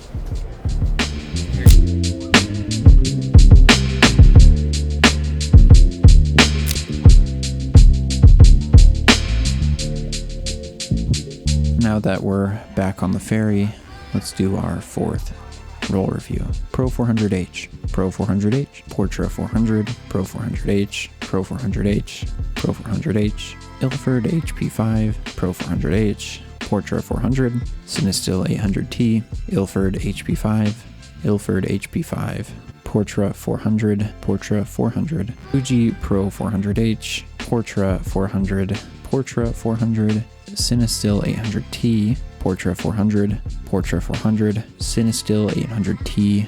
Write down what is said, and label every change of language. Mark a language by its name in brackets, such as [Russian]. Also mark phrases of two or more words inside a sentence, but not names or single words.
[English] Now that we're back on the ferry, let's do our fourth roll review. Pro 400H, Pro 400H, Portra 400, Pro 400H, Pro 400H, Pro 400H, Ilford HP5, Pro 400H, Portra 400, Cinestil 800T, Ilford HP5, Ilford HP5, Portra 400, Portra 400, Fuji Pro 400H, Portra 400, Portra 400, Cinestil 800T, Portra 400, Portra 400, Cinestil 800T,